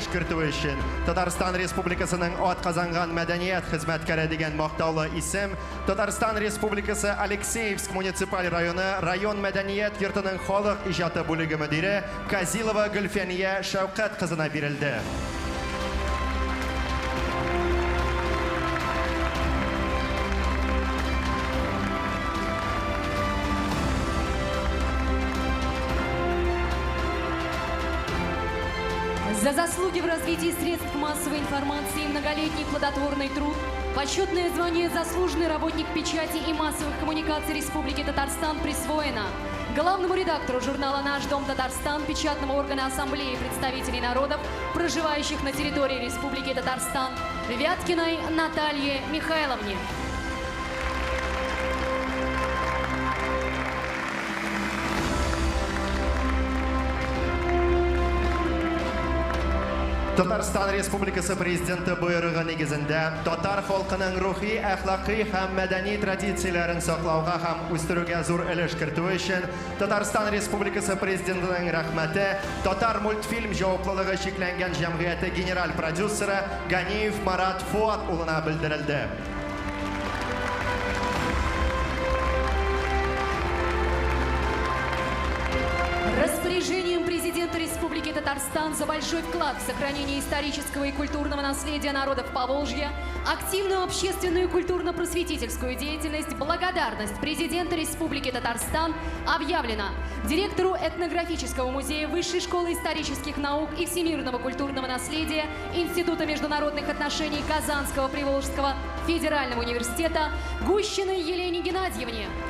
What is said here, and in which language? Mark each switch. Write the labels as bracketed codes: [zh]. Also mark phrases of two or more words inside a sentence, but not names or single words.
[tt] кертү өчен Татарстан Республикасының атказанган мәдәният хезмәткәре дигән мактаулы исем Татарстан Республикасы Алексеевск муниципаль районы район мәдәният йортының халык иҗаты бүлеге мөдире Казилова Гөлфәния Шәүкәт кызына бирелде. [ru] За заслуги в развитии средств массовой информации и многолетний плодотворный труд почетное звание «Заслуженный работник печати и массовых коммуникаций Республики Татарстан» присвоено главному редактору журнала «Наш дом Татарстан», печатного органа Ассамблеи представителей народов, проживающих на территории Республики Татарстан, Вяткиной Наталье Михайловне. [tt] Татарстан Республикасы президенты буйрыгы негізінде татар халкының рухи, әхлакый һәм мәдәни традицияләрен саклауга һәм үстерүгә зур өлеш кертү өчен Татарстан Республикасы президентының рәхмәте Татар мультфильм җаваплылыгы шикләнгән җәмгыяте генераль продюсеры Ганиев Марат Фуат улына белдерелде. [ru] Распоряжением президента Республики Татарстан за большой вклад в сохранение исторического и культурного наследия народов Поволжья, активную общественную и культурно-просветительскую деятельность, благодарность президента Республики Татарстан объявлена директору этнографического музея Высшей школы исторических наук и всемирного культурного наследия Института международных отношений Казанского Приволжского федерального университета Гущиной Елене Геннадьевне.